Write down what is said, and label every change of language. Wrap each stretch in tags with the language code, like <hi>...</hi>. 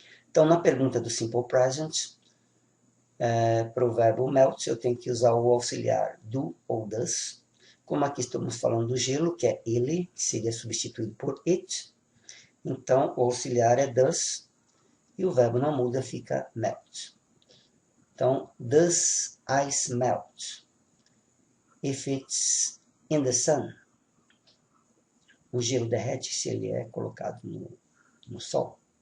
<pt>Então na pergunta do simple present, para o verbo melt, eu tenho que usar o auxiliar do ou does. Como aqui estamos falando do gelo, que é ele, que seria substituído por it. Então o auxiliar é does e o verbo não muda, fica melt. Então,</pt> <en>does ice melt if it's in the sun?</en> <pt>O gelo derrete se ele é colocado no sol.</pt>